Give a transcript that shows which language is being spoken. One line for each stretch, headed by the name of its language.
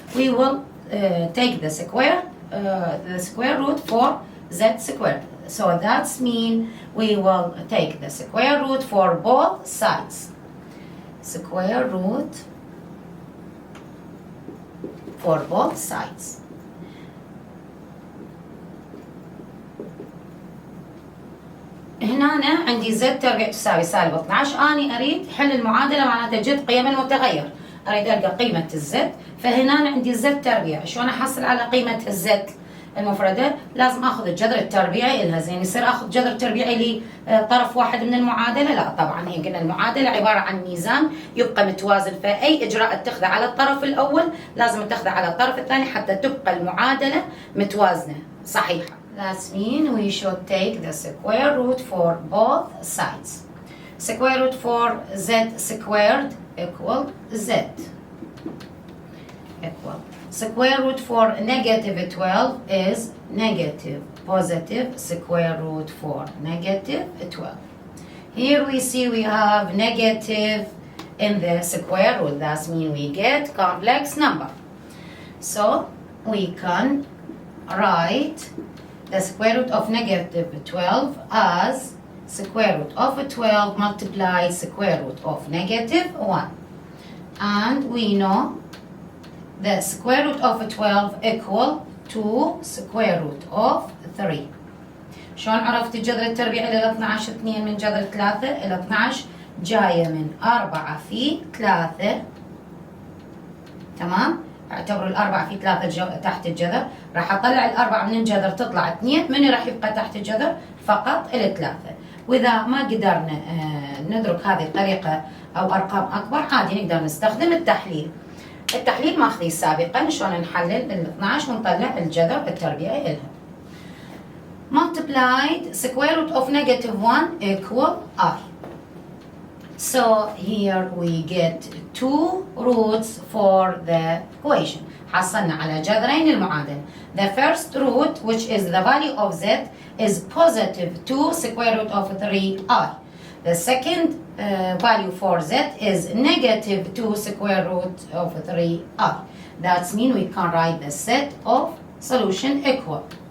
English: We will take the square root for Z squared. So that's mean we will take the square root for both sides. Square root for both sides.
Arabic: هنا أنا عندي زد تربيع تساوي سالب 12. أنا أريد حل المعادلة معناتها جد قيم المتغير. أريد ألقى قيمة الزد، فهنا أنا عندي زد تربيع. شلون أحصل على قيمة الزد المفردة؟ لازم أخذ الجذر التربيعي إلها. زين يصير أخذ جذر تربيعي لطرف واحد من المعادلة؟ لا طبعا. هي قلنا المعادلة عبارة عن ميزان يبقى متوازن، فأي إجراء اتخذه على الطرف الأول لازم اتخذه على الطرف الثاني حتى تبقى المعادلة متوازنة صحيحة.
English: That means we should take the square root for both sides. Square root for z squared equal z equal. Square root for negative 12 is negative. Positive square root for negative 12. Here we see we have negative in the square root. That means we get complex number. So we can write the square root of negative 12 as square root of 12 multiplied square root of negative 1. And we know the square root of 12 equal to square root of 3.
Arabic: شلون عرفت الجذر التربيعي لل 12؟ 2 من جذر 3 إلى 12 جاية من 4 في 3. تمام؟ اعتبروا الأربعة في 3 تحت الجذر. راح أطلع الأربعة من الجذر تطلع 2. من راح يبقى تحت الجذر؟ فقط 3. وإذا ما قدرنا ندرك هذه الطريقة أو أرقام أكبر عادي نقدر نستخدم التحليل. التحليل ماخذيه سابقا شلون نحلل ال 12 ونطلع الجذر التربيعي إلها.
English: Multiplied square root of negative 1 equal I. So here we get 2 roots for the equation.
Arabic: حصلنا على جذرين المعادلة.
English: The first root, which is the value of z, is positive 2 square root of 3i. The second value for z is negative 2 square root of 3i. That means we can write the set of solution equal.